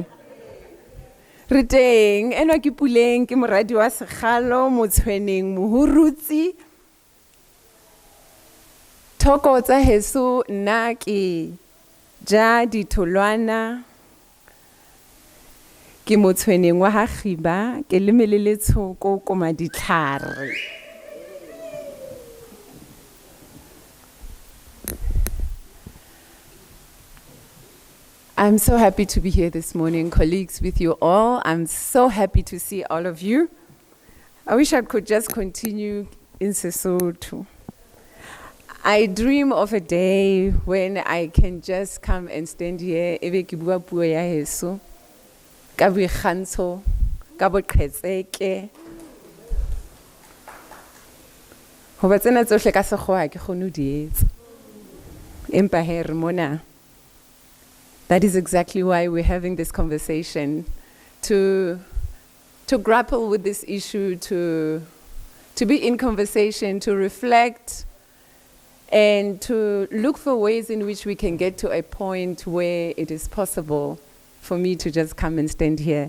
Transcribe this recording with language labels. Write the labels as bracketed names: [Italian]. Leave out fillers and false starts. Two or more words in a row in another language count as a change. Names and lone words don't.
[Southern Sotho] Re teng, enwa ke Puleng, ke moradi wa sekgalo, motshweneng, mohurutsi. Thoko tsa heso nna ke ja ditholwana. Ke motshweneng wa ha Khiba, ke lemele le tshoko koma ditlhare. [English] I'm so happy to be here this morning, colleagues, with you all. I'm so happy to see all of you. I wish I could just continue in Sesotho. I dream of a day when I can just come and stand here, [Southern Sotho] ebe ke bua puo ya heso, ka boikgantsho, ka boqhetseke. Hoba tsena tsohle ka sekgowa ke kgone ho di etsa. Empa he re mona. [English] That is exactly why we're having this conversation, to grapple with this issue, to be in conversation, to reflect, and to look for ways in which we can get to a point where it is possible for me to just come and stand here.